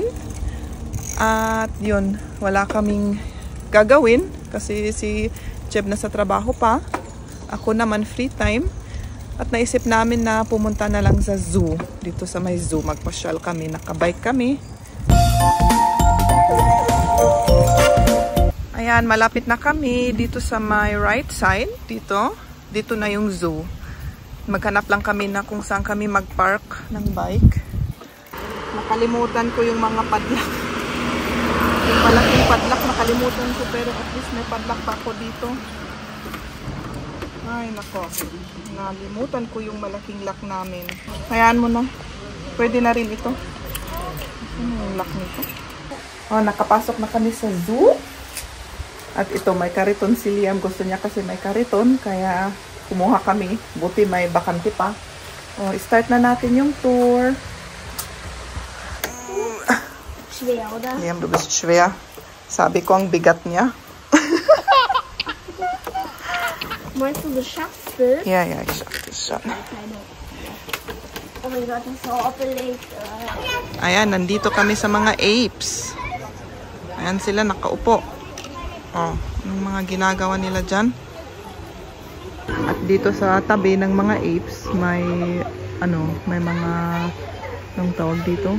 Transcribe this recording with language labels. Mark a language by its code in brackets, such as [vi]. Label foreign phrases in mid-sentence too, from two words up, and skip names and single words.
[tl] At yun, wala kaming gagawin kasi si Jeb na sa trabaho pa. Ako naman [en] free time. [tl] At naisip namin na pumunta na lang sa zoo. Dito sa may zoo, magpasyal kami, nakabike kami. Ayan, malapit na kami dito sa [en] my right side. [tl] Dito na yung zoo. Maghanap lang kami na kung saan kami magpark ng bike. Nakalimutan ko yung mga padlock. Yung malaking padlock, nakalimutan ko, pero [en] at least [tl] may padlock pa ako dito. Ay, nako. Nalimutan ko yung malaking lock namin. Hayaan mo na. Pwede na rin ito. Ano yung lock nito? Oh, nakapasok na kami sa zoo. At ito, may kariton si Liam. Gusto niya kasi may kariton. Kaya kumuha kami. Buti may bakante pa. Oh, start na natin yung tour. [de] Schwer, oder? Liam, du bist schwer. [tl] Sabi ko ang bigat niya. [de] Meinst du, du schaffst es? Ja, ich schaff das schon. Oh mein Gott, das ist so aufgelegt. [tl] Ayan, nandito kami sa mga apes. Ayan sila, nakaupo. Oh, yung mga ginagawa nila dyan. At dito sa tabi ng mga apes, may mga, anong tawag dito?